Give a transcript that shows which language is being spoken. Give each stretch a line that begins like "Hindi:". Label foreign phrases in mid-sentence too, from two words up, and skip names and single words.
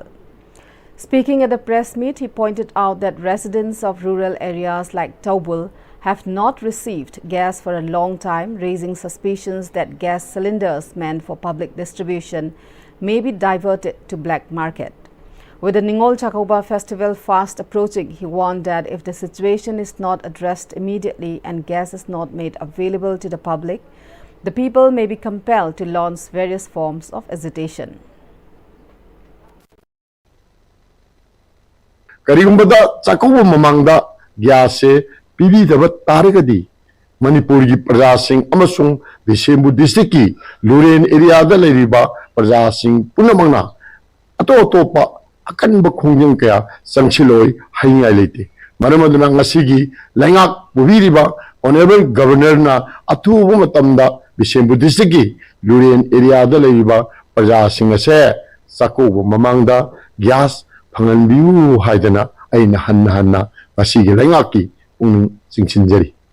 English: Speaking at the press meet, he pointed out that residents of rural areas like Taubul have not received gas for a long time, raising suspicions that gas cylinders meant for public distribution may be diverted to black market. With the Ningol Chakoba festival fast approaching, he warned that if the situation is not addressed immediately and gas is not made available to the public, the people may be compelled to launch various forms of agitation.
Manipuri: Karigumbada Chakoba mamangda gyase pibidaba tarigadi Manipur gi praja sing amasung Bisembu district ki Luren area da leiriba praja sing punamangna ato akan ba khongjang kaya sangchiloi haingai lete maramaduna ngasigi laingak bubiriba
English: honorable governor
Manipuri: na athubu matamda Bisembu district ki Luren area da leiriba praja sing ase Chakoba mamangda gas phanganbiu haidana aina hanna masigi laingaki singchinjari.